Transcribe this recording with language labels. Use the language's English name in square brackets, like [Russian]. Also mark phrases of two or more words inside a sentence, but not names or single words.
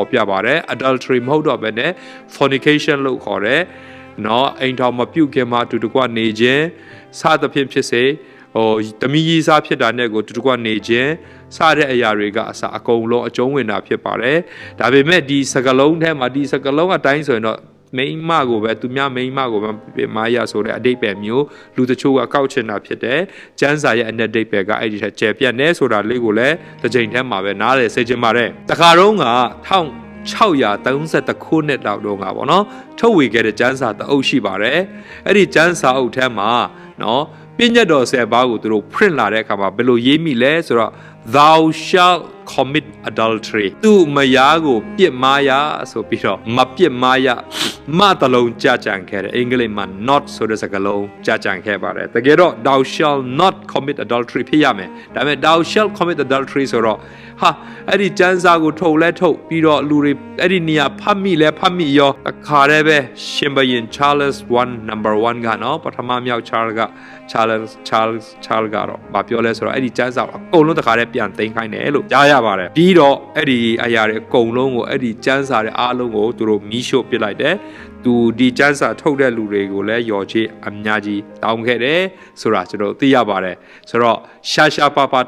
[Burmese] ပြပါတယ် adultery မဟုတ်တော့ဘဲနဲ့ fornication လို့ခေါ်တယ်နော်အိမ်ထောင်မပြုတ်ခင်မှာအတူတကွနေခြင်းစသဖြင့်ဖြစ်စေတမီးကြီးစားဖြစ်တာနဲ့ကိုတူတူကနေခြင်းစတဲ့အရာတွေကအစအကုန်လုံးအကျုံးဝင်တာဖြစ်ပါတယ်ဒါပေမဲ့ဒီစကလုံးထဲမှာဒီစကလုံးအတိုင်းဆိုရင်တော့မိန်းမကိုပဲသူများမိန်းမကိုပဲမာယာဆိုတဲ့အဓိပ္ပာယ်မျိုးလူတချို့ကကောက်ချင်တာဖြစ်တယ်ကျမ်းစာရဲ့အ내အဓိပ္ပာယ်ကအဲ့ဒီထက်ကျယ်ပြန့်နေဆိုတာလေးကိုလည်းတစ်ချိန်ထဲမှာပဲနားလည်စေချင်ပါတယ်တခါတော့က 1632ခုနှစ်လောက်တော့ကပေါ့နော်ထုတ်ဝေခဲ့တဲ့ကျမ်းစာတအုပ်ရှိပါတယ်အဲ့ဒီကျမ်းစာအုပ်ထဲမှာနော်ပညတ်တော်10ပါးကိုသူတို့ print လာ တဲ့အခါမှာဘယ်လိုရေးမိလဲဆိုတော့ [English] thou shall commit adultery [Burmese] သူ့မယားကိုပြစ်မှားရဆိုပြီးတော့မပြစ်မှားရမတလုံးကြကြံခဲ့တယ်အင်္ဂလိပ်မှာ not ဆိုတဲ့စကားလုံးကြကြံခဲ့ပါတယ်တကယ်တော့ [English] thou shall not commit adultery [Burmese] ဖြစ်ရမယ်ဒါပေမဲ့ [English] thou shall commit adultery [Burmese] ဆိုတော့ဟာအဲ့ဒီကျမ်းစာကိုထုတ်လဲထုတ်ပြီးတော့လူတွေအဲ့ဒီနေရာဖတ်မိလဲဖတ်မိရောအခါတည်းပဲရှင်ဘရင် Charles 1 number 1ကနော်ပထမမြောက် Charles ကတော့မပြောလဲဆိုတော့အဲ့ဒီကျမ်းစာအကုန်လုံးတခါတည်းပြန်သိမ်းခိုင်းတယ်လို့ကြားရပါတယ်ပြီးတော့အဲ့ဒီအရာတွေအကုန်လုံးကိုအဲ့ဒီကျမ်းစာတွေအားလုံးကိုသူတို့မီးရှို့ပစ်လိုက်တယ်သူဒီကျမ်းစာထုတ်တဲ့လူတွေကိုလည်းယော်ချေအများကြီးတောင်းခဲ့တယ်ဆိုတာကျွန်တော်သိရပါတယ်ဆိုတော့ရှာပါ